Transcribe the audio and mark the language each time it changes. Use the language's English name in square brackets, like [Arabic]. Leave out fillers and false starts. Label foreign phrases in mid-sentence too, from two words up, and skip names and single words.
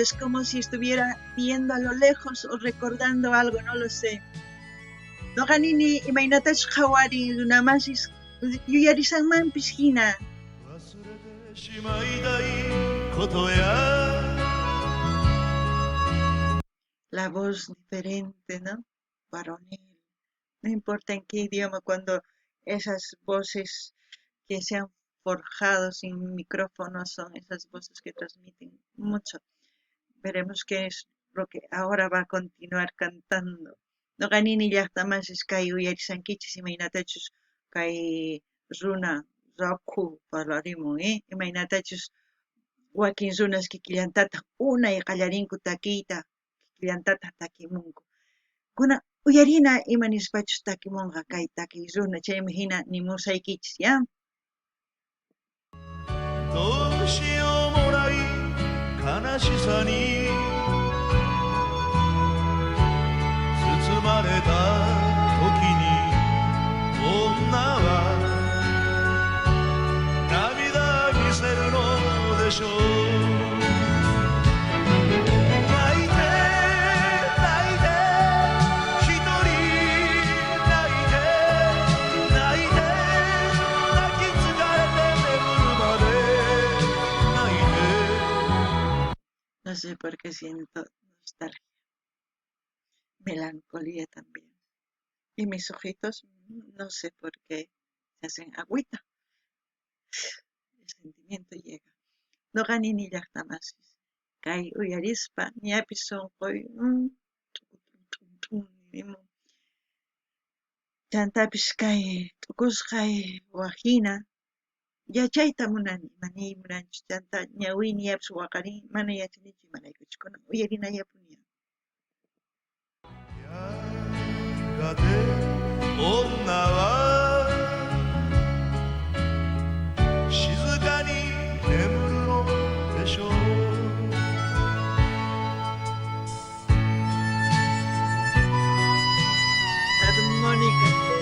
[Spanish] es como si estuviera viendo a lo lejos o recordando algo, no lo sé. [Quechua] No ganini imaynatash qhawari runamasis yuyarisanmanpis hina. [Spanish] La voz diferente, ¿no? Varonil. No importa en qué idioma, cuando esas voces que se han forjado sin micrófono son esas voces que transmiten mucho. Veremos qué es lo que ahora va a continuar cantando. [Quechua] No ganini llaqtamasis kay uyarisankichis imaynatachus kay runa raku parlarimun, imaynatachus wakin runas kikillantataq unay qallarinku takiyta, kikillantataq takimunku. Kuna Uyarina imanispachu takimunqa kay takiy runa chaymi hina nimusaykichis ya. [Japanese] どうしようもない悲しさに包まれた時に女は涙見せるのでしょう。泣いて泣いて一人泣いて泣いて泣き疲れて眠るまで泣いて [Spanish] No sé por qué siento nostalgia, melancolía también. Y mis ojitos, no sé por qué se hacen agüita. El sentimiento llega. [Quechua] No gani ni llaqtamasis. Kay uyarispa ñapis sunquy nimun. Chantapis kay t'ukusqay wajina yachayta munani mani munanchis chanta ñawiyni yapis waqarin mana yachanichu imaraykuchus kunan uyarinallapuni. [Japanese] やがて女は静かに眠るのでしょう。 [Spanish] Armónica.